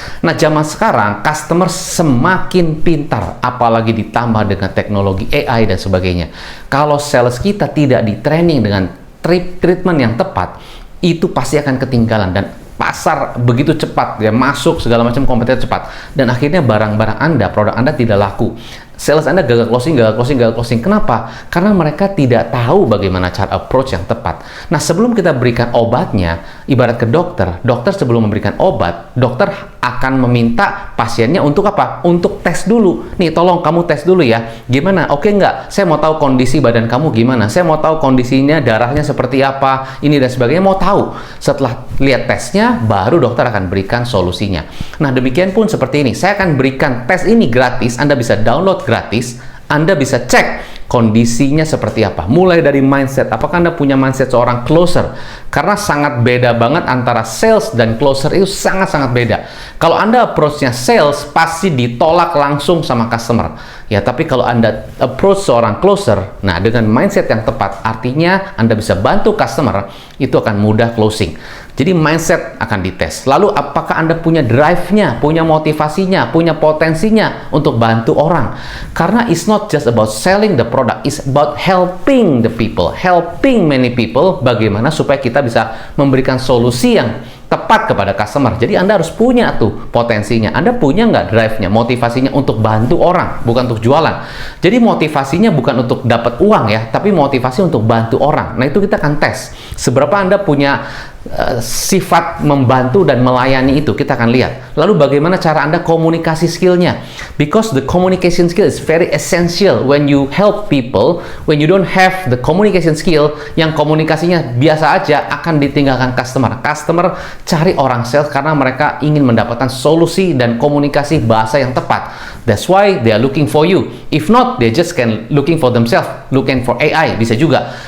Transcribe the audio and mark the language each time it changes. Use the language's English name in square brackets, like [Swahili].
[Indonesian] Nah, zaman sekarang customer semakin pintar, apalagi ditambah dengan teknologi AI dan sebagainya. Kalau sales kita tidak di training dengan treatment yang tepat, itu pasti akan ketinggalan dan pasar begitu cepat ya, masuk segala macam kompetitor cepat dan akhirnya barang-barang Anda, produk Anda tidak laku. Sales Anda gagal closing, gagal closing, gagal closing. Kenapa? Karena mereka tidak tahu bagaimana cara approach yang tepat. Nah, sebelum kita berikan obatnya, ibarat ke dokter, dokter sebelum memberikan obat, dokter akan meminta pasiennya untuk apa? Untuk tes dulu. Nih, tolong kamu tes dulu ya. Gimana? Oke nggak? Saya mau tahu kondisi badan kamu gimana. Saya mau tahu kondisinya, darahnya seperti apa, ini dan sebagainya. Mau tahu. Setelah lihat tesnya, baru dokter akan berikan solusinya. Nah, demikian pun seperti ini. Saya akan berikan tes ini gratis. Anda bisa download gratis, Anda bisa cek kondisinya seperti apa. Mulai dari mindset, apakah Anda punya mindset seorang closer? Karena sangat beda banget antara sales dan closer, itu sangat-sangat beda. Kalau Anda approach-nya sales, pasti ditolak langsung sama customer. Ya, tapi kalau Anda approach seorang closer, nah dengan mindset yang tepat, artinya Anda bisa bantu customer, itu akan mudah closing. Jadi mindset akan dites. Lalu apakah Anda punya drive-nya, punya motivasinya, punya potensinya untuk bantu orang? Karena [English] it's not just about selling the product, it's about helping the people, helping many people. [Indonesian] Bagaimana supaya kita bisa memberikan solusi yang tepat kepada customer. Jadi Anda harus punya tuh potensinya. Anda punya nggak drive-nya, motivasinya untuk bantu orang, bukan untuk jualan. Jadi motivasinya bukan untuk dapat uang ya, tapi motivasi untuk bantu orang. Nah, itu kita akan tes. Seberapa Anda punya sifat membantu dan melayani, itu kita akan lihat. Lalu bagaimana cara Anda komunikasi skillnya? [English] Because the communication skill is very essential when you help people. When you don't have the communication skill, [Indonesian] yang komunikasinya biasa aja, akan ditinggalkan customer. Customer cari orang sales karena mereka ingin mendapatkan solusi dan komunikasi bahasa yang tepat. [English] That's why they are looking for you. If not, they just can looking for themselves, looking for AI, [Indonesian] bisa juga.